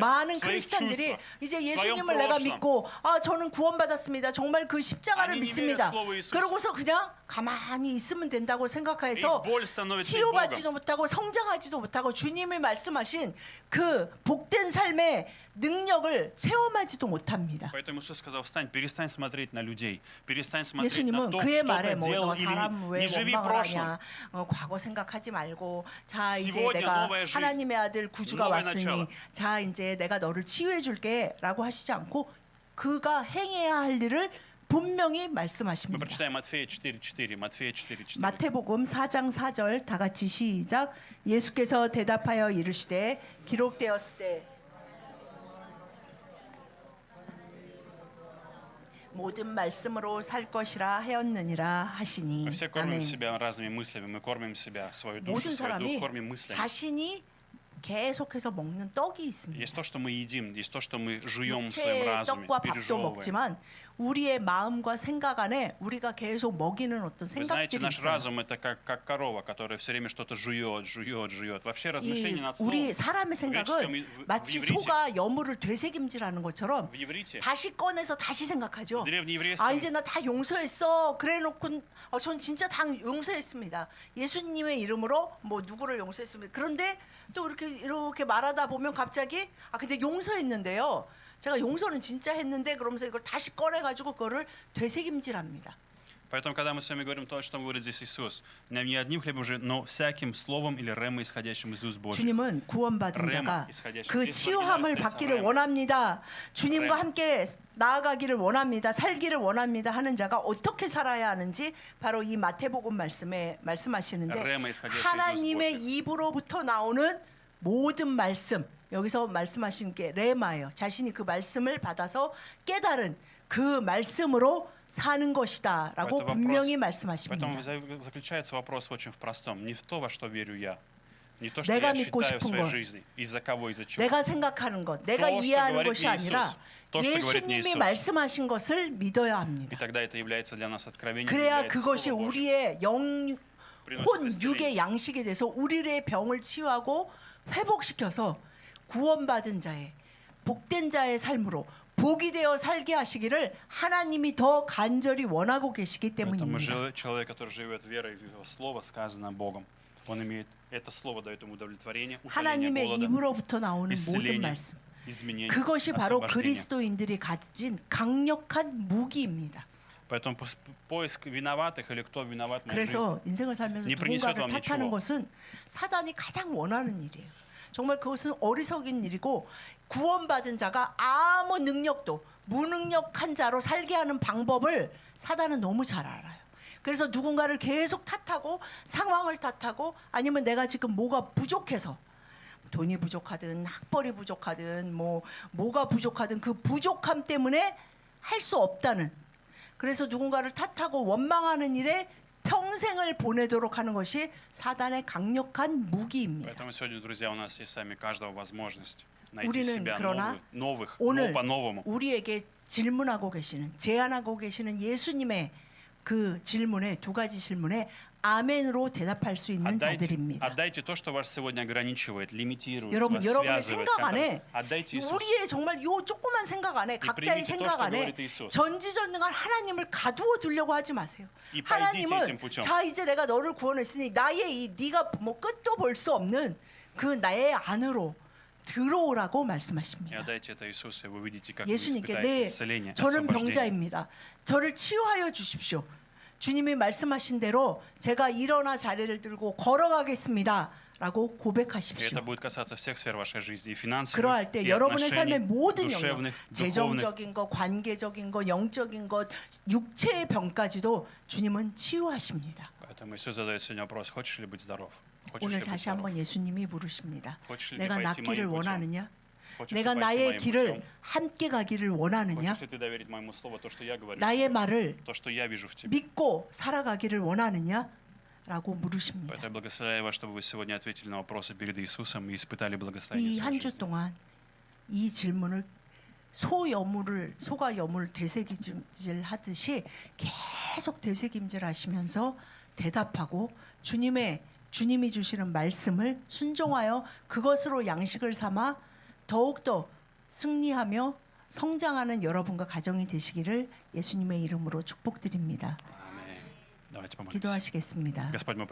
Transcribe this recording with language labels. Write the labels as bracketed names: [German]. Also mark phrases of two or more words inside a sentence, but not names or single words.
[Korean] 많은 [Russian] своих [Korean] 크리스찬들이 [Russian] чувствах, [Korean] 이제 [Russian] в своем [Korean] 예수님을 내가 [Russian] прошлом. [Korean] 믿고 저는 구원받았습니다. 정말 그 십자가를 아니, 믿습니다. 믿으면 слово 이수스. 그러고서 그냥 가만히 있으면 된다고 [Russian] И [Korean] 생각해서 [Russian] боль становится их [Korean] 치유받지도 [Russian] Богом. [Korean] 못하고 성장하지도 못하고 주님이 말씀하신 그 복된 삶의 능력을 체험하지도 못합니다. [Russian] Поэтому Иисус сказал, встань, перестань смотреть на людей, перестань смотреть на [Korean] 예수님은 [Russian] то, [Korean] 그의 [Russian] что [Korean] 말에 [Russian] ты [Korean] 뭐 [Russian] делал [Korean] 너 [Russian] или [Korean] 사람 [Russian] не. [Korean] 왜 [Russian] Не живи [Korean] 원망을 [Russian] прошлым. [Korean] 하냐, 과거 생각하지 말고 자 이제 [Russian] Сегодня [Korean] 내가 [Russian] новая жизнь, [Korean] 하나님의 아들 구주가 [Russian] новое [Korean] 왔으니 [Russian] начало. [Korean] 자 이제 내가 너를 치유해 줄게라고 하시지 않고 그가 행해야 할 일을 분명히 [Russian] Мы [Korean] 말씀하십니다. [Russian] прочитаем Матфея 4:4. Матфея 4:4. [Korean] 마태복음 4장 4절 다 같이 시작. 예수께서 대답하여 이르시되 기록되었을 때 모든 말씀으로 살 것이라 하였느니라 하시니. [Russian] Мы все кормим [Korean] 아멘. [Russian] себя разными мыслями, мы кормим себя, свою душу, [Korean] 모든 [Russian] свой дух [Korean] 사람이 [Russian] кормим мыслями. [Korean] 자신이 계속해서 먹는 떡이 있습니다. [Russian] Есть то, что мы едим, есть то, что мы жуем в своем [Korean] 육체의 [Russian] разуме, [Korean] 떡과 밥도 [Russian] пережевываем. [Korean] 먹지만 우리의 마음과 생각 안에 우리가 계속 먹이는 어떤 [Russian] Вы знаете, [Korean] 생각들이 [Russian] наш [Korean] 있어요. [Russian] разум это как корова, которая все время что-то жует, жует, жует. Вообще размышление [Korean] 이 [Russian] над [Korean] 우리 [Russian] словом [Korean] 사람의 생각은 마치 [Russian] иврите, [Korean] 소가 여물을 되새김질하는 것처럼 [Russian] в иврите, [Korean] 다시 꺼내서 다시 생각하죠. [Russian] в [Korean] 아 [Russian] древнееврейском [Korean] 이제 나 다 용서했어. 그래놓고 전 진짜 다 용서했습니다. 예수님의 이름으로 뭐 누구를 용서했습니다. 그런데 또 이렇게 말하다 보면 갑자기 근데 용서했는데요. 제가 용서는 진짜 했는데 그러면서 이걸 다시 꺼내가지고 그거를 되새김질합니다. [Russian] Поэтому, когда мы с вами говорим то, что говорит здесь Иисус, не одним хлебом же, но всяким словом или рема, исходящим из уст Божьих. [Korean] 주님은 구원받은 자가 그 치유함을 받기를 원합니다. 주님과 함께 나아가기를 원합니다. 살기를 원합니다. 하는 자가 어떻게 살아야 하는지 바로 이 마태복음 말씀에 말씀하시는데 하나님의 입으로부터 나오는 모든 말씀 여기서 말씀하신 게 레마예요. 자신이 그 말씀을 받아서 깨달은 그 말씀으로 사는 것이다라고 분명히 말씀하십니다. [Russian] Поэтому заключается вопрос очень в простом. Не в то, во что верю я, не то, что [Korean] 내가 [Russian] я [Korean] 믿고 [Russian] считаю в [Korean] 싶은 [Russian] своей [Korean] 것, [Russian] жизни, из-за кого, из-за чего. [Korean] 내가 생각하는 것, 내가 이해하는 것이 아니라 [Russian] то, что говорит мне [Korean] 예수님이 [Russian] Иисус. [Korean] 말씀하신 것을 믿어야 [Russian] И [Korean] 합니다. [Russian] тогда это является для нас откровением. [Korean] 그래야 [Russian] является [Korean] 그것이 [Russian] Слово Божье. [Korean] 우리의 혼 [Russian] приносит [Korean] 육의 [Russian] исцеление. [Korean] 양식이 돼서 우리의 병을 치유하고 회복시켜서 구원받은 자의 복된 자의 삶으로 복이 되어 살게 하시기를 하나님이 더 간절히 원하고 계시기 [Russian] Поэтому [Korean] 때문입니다. [Russian] человек, который живет верой в его слово, сказанное Богом, он имеет это слово дает ему удовлетворение, утоление [Korean] 하나님의 [Russian] голода, [Korean] 입으로부터 나오는 모든 [Russian] исцеление, [Korean] 말씀. [Russian] изменение, [Korean] 그것이 바로 [Russian] освобождение. [Korean] 그리스도인들이 가진 강력한 무기입니다. [Russian] Поэтому поиск виноватых или кто виноват в моей жизни [Korean] 그래서 인생을 살면서 [Russian] не принесет [Korean] 누군가를 [Russian] вам [Korean] 탓하는 [Russian] ничего. [Korean] 것은 사단이 가장 원하는 일이에요. 정말 그것은 어리석인 일이고 구원받은 자가 아무 능력도 무능력한 자로 살게 하는 방법을 사단은 너무 잘 알아요. 그래서 누군가를 계속 탓하고 상황을 탓하고 아니면 내가 지금 뭐가 부족해서 돈이 부족하든 학벌이 부족하든 뭐가 부족하든 그 부족함 때문에 할 수 없다는 그래서 누군가를 탓하고 원망하는 일에 평생을 보내도록 하는 것이 사단의 강력한 무기입니다. [Russian] Поэтому сегодня, друзья, у нас есть сами каждого возможность найти [Korean] 우리는 [Russian] себя [Korean] 그러나 [Russian] новых, [Korean] 오늘 [Russian] по-новому. [Korean] 우리에게 질문하고 계시는 제안하고 계시는 예수님의 그 질문에 두 가지 질문에 아멘으로 대답할 수 있는 자들입니다. [Russian] Отдайте то, что вас сегодня ограничивает, лимитирует, [Korean] 여러분, [Russian] вас [Korean] 여러분의 [Russian] связывает. [Korean] 생각 안에 [Russian] Отдайте Иисусу. [Korean] 우리의 정말 요 조그만 생각 안에 각자의 [Russian] примите то, [Korean] 생각 [Russian] что [Korean] 안에 [Russian] говорит Иисус. [Korean] 전지전능한 하나님을 가두어 두려고 하지 마세요. [Russian] 이 пойдите этим [Korean] 하나님은 [Russian] путем. [Korean] 자 이제 내가 너를 구원했으니 나의 이 네가 뭐 끝도 볼 수 없는 그 나의 안으로 들어오라고 [Russian] И [Korean] 말씀하십니다. [Russian] отдайте это Иисусу, и вы видите, как вы [Korean] 예수님께 [Russian] испытаете исцеление, [Korean] 저는 [Russian] освобождение. [Korean] 병자입니다. 저를 치유하여 주십시오. 주님이 말씀하신 대로 제가 일어나 자리를 들고 걸어가겠습니다. 라고 [Russian] И [Korean] 고백하십시오. [Russian] это будет касаться всех сфер вашей жизни, и финансовых, [Korean] 그러할 때 [Russian] и [Korean] 여러분의 [Russian] отношений, [Korean] 삶의 모든 영역, [Russian] душевных, духовных. [Korean] 재정적인 것, 관계적인 것, 영적인 것, 육체의 병까지도 주님은 치유하십니다. [Russian] Поэтому Иисус задает сегодня вопрос: хочешь ли быть здоров? хочешь [Korean] 오늘 [Russian] ли быть [Korean] 다시 [Russian] здоров? [Korean] 한번 예수님이 물으십니다. [Russian] хочешь ли [Korean] 내가 [Russian] ты пойти [Korean] 낫기를 [Russian] моим путем? [Korean] 원하느냐? [Russian] хочешь ли [Korean] 내가 [Russian] пойти [Korean] 나의 [Russian] моим [Korean] 길을 [Russian] путем? [Korean] 함께 가기를 원하느냐? [Russian] хочешь ли ты доверить моему слову то, что я говорю, [Korean] 나의 말을 [Russian] то, что я вижу в тебе? [Korean] 믿고 살아가기를 원하느냐? 라고 물으십니다. [Russian] Поэтому я благословляю вас, чтобы вы сегодня ответили на вопросы перед Иисусом и испытали благословение в [Korean] 이 [Russian] своей [Korean] 한 주 [Russian] жизни. [Korean] 동안 이 질문을 소가 여물을 되새김질 하듯이 계속 되새김질 하시면서 대답하고 주님이 주시는 말씀을 순종하여 그것으로 양식을 삼아 더욱더 승리하며 성장하는 여러분과 가정이 되시기를 예수님의 이름으로 축복드립니다. [Russian] Аминь. Давайте помолимся. [Korean] 기도하시겠습니다. [Russian] Господь, мы